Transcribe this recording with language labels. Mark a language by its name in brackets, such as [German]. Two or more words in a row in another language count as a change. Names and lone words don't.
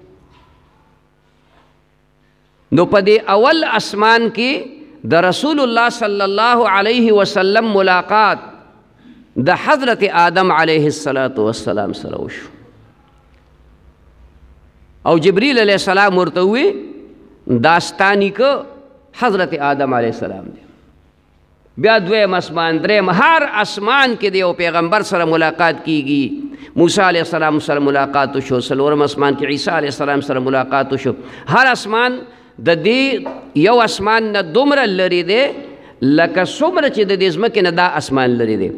[Pashto] نو په دې اول اسمان کې د رسول الله [Arabic] صلی الله علیه وسلم [Pashto] ملاقات د حضرت آدم [Arabic] علیه السلام [Pashto] سره وشو او جبریل [Arabic] علیه السلام [Pashto] ورته ووی داستانی که حضرت آدم علیه السلام دی. بیا دویم اسمان، دریم، هر اسمان کې د یو پیغمبر سره ملاقات کیږي. موسی [Arabic] علیه السلام [Pashto] سره ملاقات وشو، څلورم اسمان کې عیسی [Arabic] علیه السلام [Pashto] سره ملاقات وشو. هر اسمان د دې یو اسمان نه دومره لرې دی لکه څومره چې د دې ځمکې نه دا اسمان لرې دی.